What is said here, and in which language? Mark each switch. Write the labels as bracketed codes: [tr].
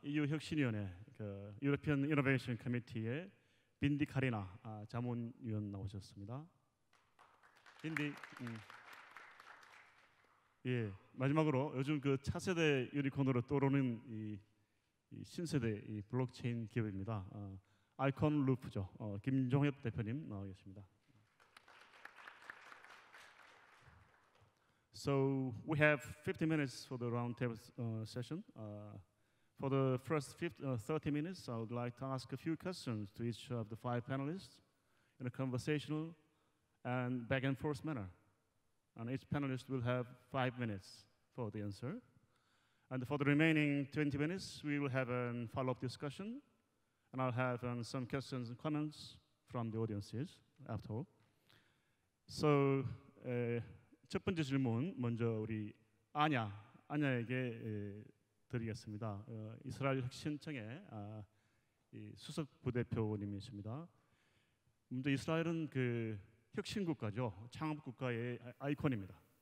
[ko] EU 혁신위원회 European Innovation Committee의 빈디 카리나 자문위원 나오셨습니다. 빈디. 예, 마지막으로 요즘 그 차세대 유니콘으로 떠오르는 이 신세대 이 블록체인 기업입니다. 아이콘 루프죠. 김종엽 대표님 나와 계십니다. [en] So we have 50 minutes for the roundtable session. For the first 30 minutes, I would like to ask a few questions to each of the 5 panelists in a conversational and back and forth manner. And each panelist will have 5 minutes for the answer. And for the remaining 20 minutes, we will have a follow-up discussion. And I'll have some questions and comments from the audiences after all. [ko] So, 첫 번째 질문 먼저 우리 아냐에게 드리겠습니다. 이스라엘 혁신청의 수석 부대표님이십니다. 먼저 이스라엘은 그 혁신 국가죠. 창업 국가의 아이콘입니다.